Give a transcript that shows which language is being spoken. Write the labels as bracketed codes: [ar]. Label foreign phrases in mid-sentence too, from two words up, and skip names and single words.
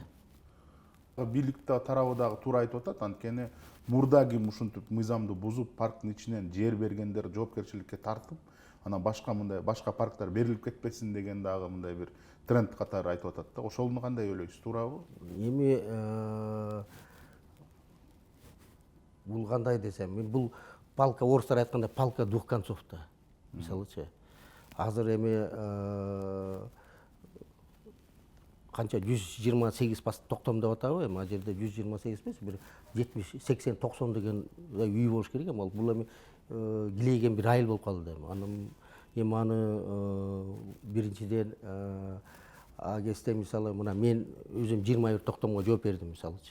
[ky] Бийлик тарабы дагы туура айтып атат, анткени мурда ким ушинтип мыйзамды бузуп парктын ичинен жер бергендер жоопкерчиликке тартып, анан башка парктар берилип кетпесин деген дагы мындай бир тренд катары айтып атат да. Ошону кандай ойлойсуз, туурабы? Эми бул кандай десем, мен бул палка, орустар айткандай [ru] палка двух концов [ky] да. Мисалычы, азыр эми канча 128 токтом деп атабы, эми ал жерде 128 эмес, бир 70, 80, 90 деген үй болуш керек эми. Бул эми килейген бир айыл болуп калды эми. Анан эми аны биринчиден а кезде мисалы мына мен өзүм 21 токтомго жооп бердим мисалычы.